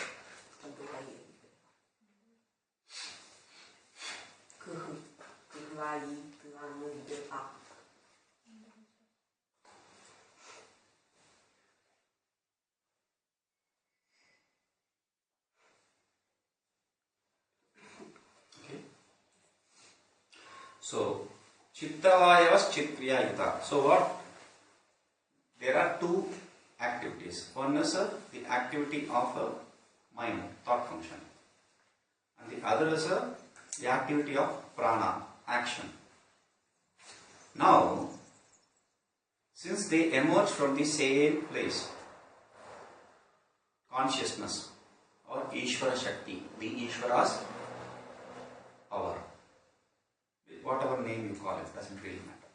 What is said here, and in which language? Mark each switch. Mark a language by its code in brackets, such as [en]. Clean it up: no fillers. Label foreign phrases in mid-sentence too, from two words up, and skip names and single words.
[ro] Al doilea e limpede. Câhâi, tâanui, de a. [en] Okay. So, Chittavayavas Chitkriya Yuta. So what? There are two activities. One is the activity of a mind, thought function, and the other is the activity of prana, action. Now, since they emerge from the same place, consciousness or [sa] ईश्वर शक्ति, [en] the Ishvara's power, whatever name you call it, doesn't really matter.